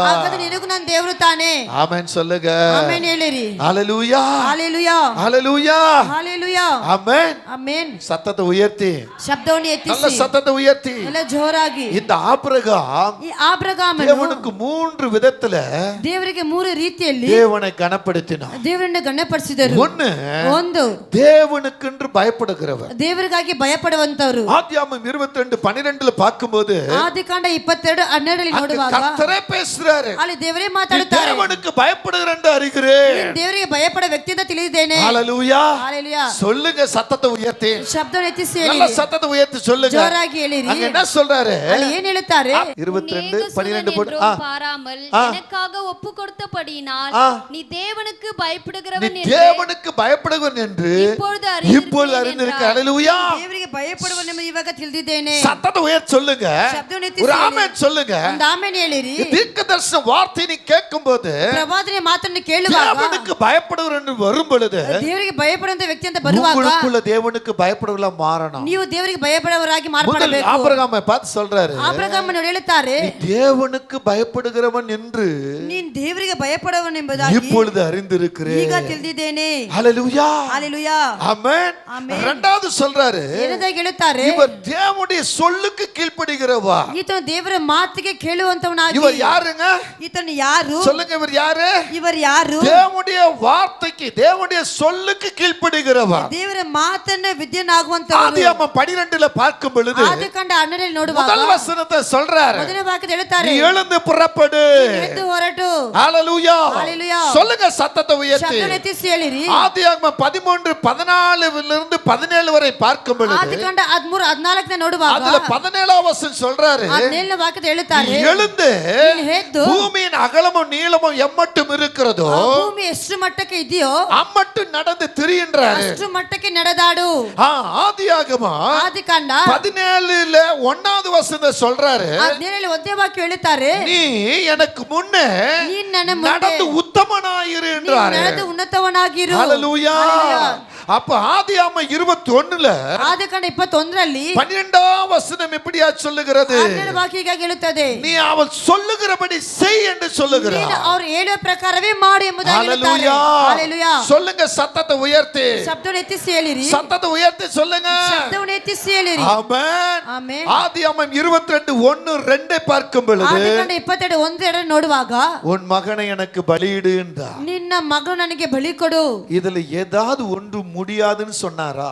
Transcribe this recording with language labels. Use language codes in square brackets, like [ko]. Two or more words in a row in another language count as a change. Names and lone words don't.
[kn] ಹಾಗಾದ್ರೆ ನಿನಗೂ ನಾನು ದೇವರು ತಾನೆ. [ta] ஆமென் சொல்லுங்க. [kn] ಆಮೆನ್ ಹೇಳಿರಿ. [ta] ஹalleluya, [kn] ಹಾಲೆಲೂಯಾ, [ta] ஹalleluya, [kn] ಹಾಲೆಲೂಯಾ, [ta] ஆமென். [kn] ಆಮೆನ್. [ta] சத்தத்தை உயர்த்தி, [kn] ಶಬ್ದವನ್ನು [ta] நல்ல [kn] ಎತ್ತಿಸಿ, [ta] சத்தத்தை உயர்த்தி. [kn] ಎಲ್ಲ ಜೋರಾಗಿ. [ta] இந்த ஆபிரகாம் [kn] ಈ ಆಬ್ರಹಾಮನು [ta] தேவனுக்கு 3 விதத்துல [kn] ದೇವರಿಗೆ 3 ರೀತಿಯಲ್ಲಿ [ta] தேவனை கனப்படுத்தினார். [kn] ದೇವರನ್ನು ಗಣಪಡಿಸಿದರು. [ta] ஒன்னு, [kn] ಒಂದು [ta] தேவனுக்கென்று பயப்படுகிறவர். [kn] ದೇವರಿಗಾಗಿ ಭಯಪಡುವಂತವರು. [ta] ஆதியாகமம் 22:12 பார்க்கும்போது [kn] ಆದಿಕಾಂಡ 22:12 ನೋಡುವಾಗ [ta] கர்த்தரே பேசுறாரு. [kn] ಅಲ್ಲಿ ದೇವರೇ [ta] நீ [kn] ಮಾತಾಡುತ್ತಾರೆ. [ta] தேவனுக்கு பயப்படுகிற என்று அறிகிறேன். [kn] ನೀನು ದೇವರಿಗೆ ಭಯಪಡ ವ್ಯಕ್ತಿ ಅಂತ ತಿಳಿದಿದ್ದೇನೆ. [ta] ஹalleluya, [kn] ಹಾಲೆಲೂಯಾ. [ta] சொல்லுங்க சத்தத்தை உயர்த்தி, [kn] ಶಬ್ದವನ್ನು ಎತ್ತಿಸಿ [ta] நல்ல [kn] ಹೇಳಿರಿ. [ta] சத்தத்தை உயர்த்தி சொல்லுங்க. [kn] ಜೋರಾಗಿ ಹೇಳಿರಿ. [ta] அங்க என்ன சொல்றாரு? [kn] ಅಲ್ಲಿ ಏನ್ ಹೇಳುತ್ತಾರೆ? [ta] 22:12 போடு. பாராமல் எனக்காக ஒப்பு கொடுத்தபடியினால் நீ தேவனுக்கு நீ பயப்படுகிறவன் என்று தேவனுக்கு பயப்படுகிறவன் என்று இப்பொழுது அறிந்திருக்க. ஹalleluya, [kn] ದೇವರಿಗೆ ಭಯಪಡುವನೆಂದು ಇವಾಗ ತಿಳಿದಿದ್ದೇನೆ. [ta] சத்தத்தை உயர்த்தி சொல்லுங்க. [kn] ಶಬ್ದವನ್ನು ಎತ್ತಿಸಿ [ta] ஒரு [kn] ಹೇಳಿರಿ. [ta] ஆமென் சொல்லுங்க. [kn] ಒಂದು ಆಮೆನ್ ಹೇಳಿರಿ. [ta] தீர்க்கதரிசன வார்த்தை நீ கேட்கும்போது [kn] ಪ್ರವಾದನೆ ಮಾತನ್ನು ಕೇಳುವಾಗ [ta] தேவனுக்கு பயப்படுகிறவன் என்று வரும் பொழுது [kn] ದೇವರಿಗೆ ಭಯಪಡುವಂತ ವ್ಯಕ್ತಿ ಅಂತ ಬರುವಾಗ [ta] உங்களுக்குள்ள தேவனுக்கு பயப்படுவதா மாறணும். [kn] ನೀವು ದೇವರಿಗೆ ಭಯಪಡುವವರಾಗಿ ಮಾರ್ಪಡಬೇಕು. [ta] ஆபிரகாமை பார்த்து சொல்றாரு, [kn] ಆಬ್ರಹಾಮನು ಹೇಳುತ್ತಾರೆ, [ta] நீ தேவனுக்கு பயப்படுகிறவன் என்று [kn] ನೀನು ದೇವರಿಗೆ ಭಯಪಡುವನೆಂಬುದಾಗಿ [ta] இப்பொழுது அறிந்திருக்கிறேன். [kn] ಈಗ ತಿಳಿದಿದ್ದೇನೆ. [ta] ஹalleluya, [kn] ಹಾಲೆಲೂಯಾ, [ta] ஆமென். [kn] ಆಮೆನ್. [ta] இரண்டாவது சொல்றாரு, [kn] ಏನಂತ ಹೇಳುತ್ತಾರೆ? [ta] இவர் தேவனுடைய சொல்லுக்கு கீழ்ப்படிகிறவா. [kn] ಈತನು ದೇವರ ಮಾತಿಗೆ ಕೇಳುವಂತವನಾಗಿ. [ta] இவர் யாருங்க? [kn] ಈತನು ಯಾರು? [ta] சொல்லுங்க, இவர் யாரு? [kn] ಇವರು ಯಾರು? [ta] தேவனுடைய வார்த்தைக்கு, தேவனுடைய சொல்லுக்கு கீழ்ப்படிகிறவா. [kn] ದೇವರ ಮಾತನ್ನ ವಿದ್ಯನಾಗುವಂತವರು. [ta] ஆதியாகமம் 12 பார்க்கும் பொழுது [kn] ಆದಿಕಾಂಡ 12 ನೋಡುವಾಗ [ta] முதல் வசனத்தை சொல்றாரு, [kn] ಮೊದಲನೇ ವಾಕ್ಯದಲ್ಲಿ ಹೇಳುತ್ತಾರೆ, [ta] நீ எழுந்து புறப்படு. [kn] ಎದ್ದು ಹೊರಟು. [ta] ஹalleluya, ஹalleluya. சொல்லுங்க சத்தத்தை உயர்த்தி. [kn] ಶಬ್ದವನ್ನು ಎತ್ತಿಸಿ ಹೇಳಿರಿ. [ta] ஆதியாகமம் 13:14 17 வரை பார்க்கும் பொழுது [kn] ಆದಿಕಾಂಡ 13:14 ನೋಡುವಾಗ [ta] அதுல 17ஆம் வசனம் சொல்றாரு, [kn] 17ನೇ ವಾಕ್ಯದಲ್ಲಿ ಹೇಳುತ್ತಾರೆ, [ta] நீ எழுந்து [kn] ನೀನು ಎದ್ದು [ta] பூமியின் அகலமும் நீளமும் எம்மட்டும் இருக்கிறதோ [kn] ಭೂಮಿ ಎಷ್ಟು ಮಟ್ಟಕ್ಕೆ ಇದೆಯೋ [ta] அம்மட்டும் நடந்து திரிகின்றாரு. [kn] ಅಷ್ಟು ಮಟ್ಟಕ್ಕೆ ನಡೆದಾಡು. [ta] ஆதியாகமம் [kn] ಆದಿಕಾಂಡ [ta] 17 1வது வசனத்தை சொல்றாரு, [kn] 17 ಒಂದೇ ವಾಕ್ಯ ಹೇಳುತ್ತಾರೆ, [ta] நீ எனக்கு முன்னே [kn] ನೀನು ನನ್ನ ಮುಂದೆ [ta] நடந்து உத்தமனாயிரு [kn] ನೀನು [ta] என்றாரு. [kn] ನಡೆದು ಉನ್ನತವನಾಗಿರು. [ta] ஹalleluya. ஹalleluya. அப்ப ஆதியாகமம் 21 [kn] ಆದಿಕಾಂಡ 21ರಲ್ಲಿ [ta] 12ஆம் வசனம் இப்படியா சொல்லுகிறது, [kn] 12 ವಾಕ್ಯ ಹೀಗಾಗಿ ಹೇಳುತ್ತದೆ, [ta] நீ அவள் சொல்லுகிறபடி செய் என்று சொல்லுகிறார். [kn] ನೀನು ಅವರು ಹೇಳುವ ಪ್ರಕಾರವೇ ಮಾಡು ಎಂಬುದಾಗಿ ಹೇಳುತ್ತಾರೆ. [ta] ஹalleluya. ஹalleluya. சொல்லுங்க சத்தத்தை உயர்த்தி, [kn] ಶಬ್ದವನ್ನು ಎತ್ತಿಸಿ ಹೇಳಿರಿ. [ta] சத்தத்தை உயர்த்தி சொல்லுங்க. [kn] ಶಬ್ದವನ್ನು ಎತ್ತಿಸಿ ಹೇಳಿರಿ. [ta] ஆமென். [kn] ಆಮೆನ್. [ta] ஆதியாகமம் 22:1-2 பார்க்கும் பொழுது [kn] ಆದಿಕಾಂಡ 22:1-2 ನೋಡುವಾಗ [ta] உன் மகனை எனக்கு பலியிடு என்றார். [kn] ನಿನ್ನ ಮಗನು ನನಗೆ ಬಲಿ ಕೊಡು. [ta] இதுல ஏதாவது ஒன்று முடியாதுன்னு சொன்னாரா?